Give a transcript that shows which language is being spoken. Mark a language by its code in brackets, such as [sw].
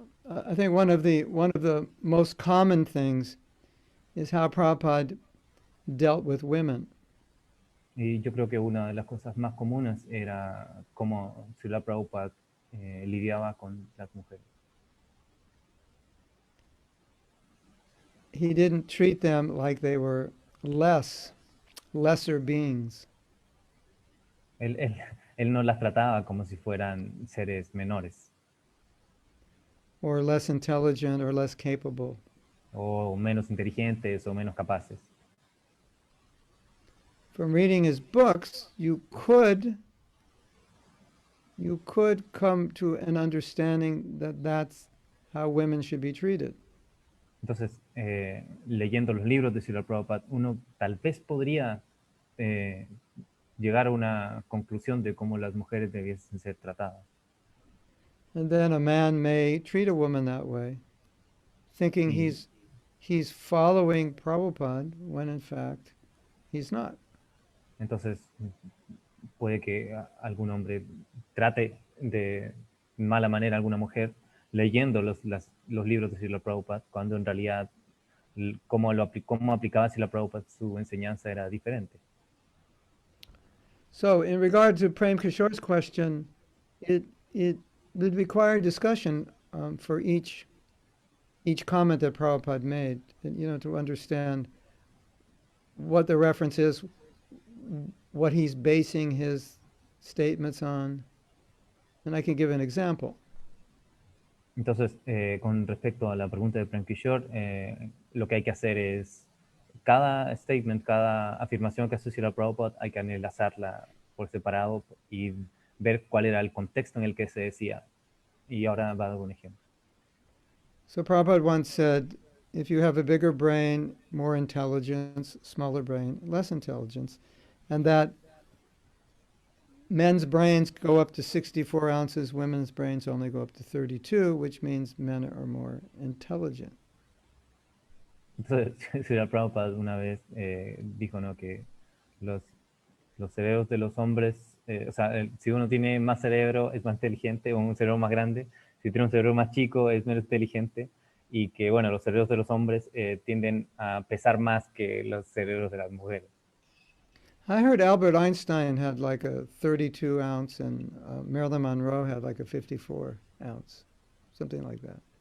[en] I think one of the most common things is how Prabhupada dealt with women. [es] Y yo creo que una de las cosas más comunes era cómo Srila Prabhupada lidiaba con las mujeres. [en] He didn't treat them like they were lesser beings. [es] Él, él, él no las trataba como si fueran seres menores [en] Or less intelligent or less capable. [es] o menos inteligentes o menos capaces. [en] From reading his books, you could come to an understanding that that's how women should be treated. [es] Entonces, leyendo los libros de Srila Prabhupada, uno tal vez podría eh, llegar a una conclusión de cómo las mujeres debiesen ser tratadas. [en] And then a man may treat a woman that way, thinking [es] Y [en] he's following Prabhupada when in fact he's not. [es] entonces puede que algún hombre trate de mala manera a alguna mujer leyendo los libros de Srila Prabhupada, cuando en realidad cómo aplicaba Srila Prabhupada su enseñanza era diferente. [en] So in regard to Prem Kishore's question, it would require discussion for each comment that Prabhupada made, and, to understand what the reference is, what he's basing his statements on. And I can give an example. [es] Entonces, con respecto a la pregunta de Prem Kishore, lo que hay que hacer es cada statement, cada afirmación que hace Srila Prabhupada, hay que analizarla por separado y ver cuál era el contexto en el que se decía. Y ahora va a dar un ejemplo. [en] So Prabhupada once said, if you have a bigger brain, more intelligence, smaller brain, less intelligence, and that men's brains go up to 64 ounces, women's brains only go up to 32, which means men are more intelligent. [es] Entonces, Srila Prabhupada una vez dijo, ¿no?, que los cerebros de los hombres, o sea, si uno tiene más cerebro es más inteligente, o un cerebro más grande; si tiene un cerebro más chico es menos inteligente, y que, bueno, los cerebros de los hombres tienden a pesar más que los cerebros de las mujeres. [en] I heard Albert Einstein had like a 32 ounce and Marilyn Monroe had like a 54 ounce, something like that.